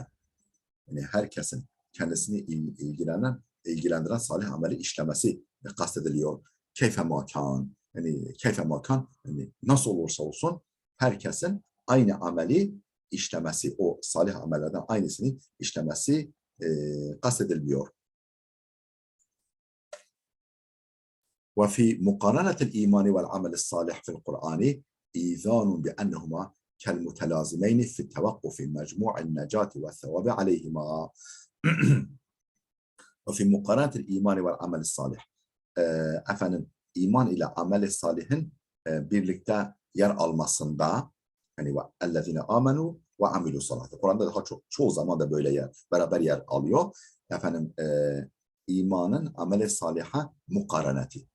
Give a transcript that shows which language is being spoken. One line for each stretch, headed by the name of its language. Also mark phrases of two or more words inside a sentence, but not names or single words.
Turkish: Yani herkesin kendisini ilgilendiren salih ameli işlemesi kastediliyor.
Arabic: كيفما كان,
Turkish: yani
Arabic: كيفما كان,
Turkish: yani nasıl olursa olsun herkesin aynı ameli işlemesi, o salih amellerden aynısını işlemesi kastediliyor.
Arabic: وفي مقارنة الإيمان والعمل الصالح في القرآن إيذان بأنهما كالمتلازمين في التوقف مجموع النجاة والثواب عليهما. وفي مقارنة الإيمان والعمل الصالح.
Turkish: İman ile amel-i salihin birlikte yer almasında, hani
Arabic: الذين آمنوا وعملوا الصالحات.
Turkish: Kur'an'da daha çoğu zaman da böyle beraber yer alıyor. İmanın amel-i saliha mukaraneti.